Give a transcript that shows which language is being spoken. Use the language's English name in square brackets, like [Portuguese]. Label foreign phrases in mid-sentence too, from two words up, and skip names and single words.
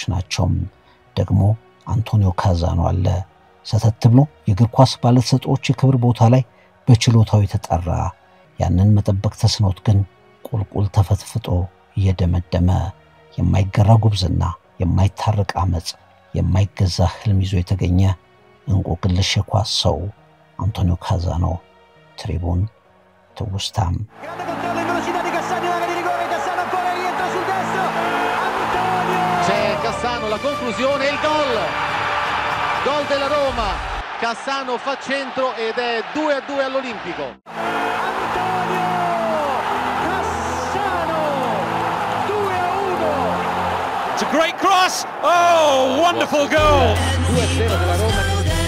[Amharic] ናቸው። ደግሞ አንቶኒዮ ካዛኖ አለ። ሰተት ብሎ የእግር ኳስ ባለተሰጥኦዎች የክብር ቦታ ላይ በችሎታው የተጠራ ያንን መጠበቅ ተስኖት ግን ቁልቁል ተፈትፍጦ እየደመደመ የማይገራ ጉብዝና፣ የማይታረቅ አመጽ፣ የማይገዛ ህልም ይዞ የተገኘ እንቆቅልሽ የኳስ ሰው አንቶኒዮ ካዛኖ። ትሪቡን ትውስታም [Italian] Cassano la conclusione il gol della Roma. Cassano fa centro ed è 2-2 all'Olimpico. Antonio Cassano 2-1. [English] It's a great cross. Oh, wonderful goal. [Italian] 2-0 della Roma.